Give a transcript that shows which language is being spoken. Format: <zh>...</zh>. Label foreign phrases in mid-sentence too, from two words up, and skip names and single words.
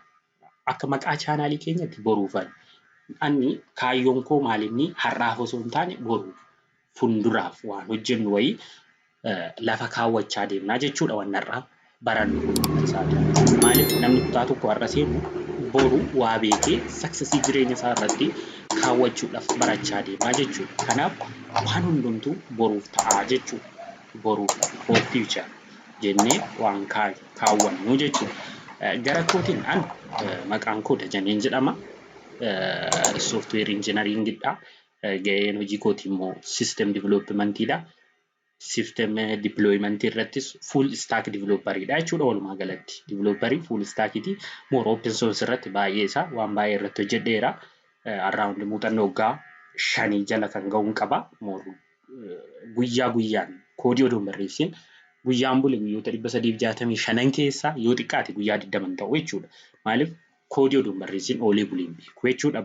<om>Akka maqaa chaanaalii keenyatti Borufan. Ani kaayyoon koo maalinni har'aaf osoo hin taane boru fuulduraaf waan hojjennu wayii lafa kaawwachaa deemnaa jechuudha. Waan har'aa barannu kun isaati. Maaliif namni kutaa tokko har'a seenu boru waa beekee saksasii jireenya isaa irratti kaawwachuudhaaf barachaa deemaa jechuudha. Kanaaf waan hundumtuu boruuf ta'aa jechuudha. Boruuf</om> <en>for future</en> <om>jennee waan kaawwannu jechuudha. Gara kootiin maqaan koo Dajaneen jedhama.</om> <en>Software engineeringidha.</en> <om>Gaheen hojii kootii immoo</om> <en>system developmentidha. System deployment</en> <om>irrattis</om> <en>full stack developeridha</en> <om>jechuudha. Walumaa galatti developerii</om> <en>full stackiti. More open source</en> <om>irratti baay'ee isaa waan baay'ee irratti hojjedheera. Around muuxannoo waggaa 5 jala kan ga'uun qaba. Guyyaa guyyaan koodii oduun barreessin guyyaan bule guyyoota 365 keessaa yoo xiqqaate guyyaa 20 ta'u jechuudha. Maaliif koodii oduun barreessin oolee buleen beeku jechuudha.</om>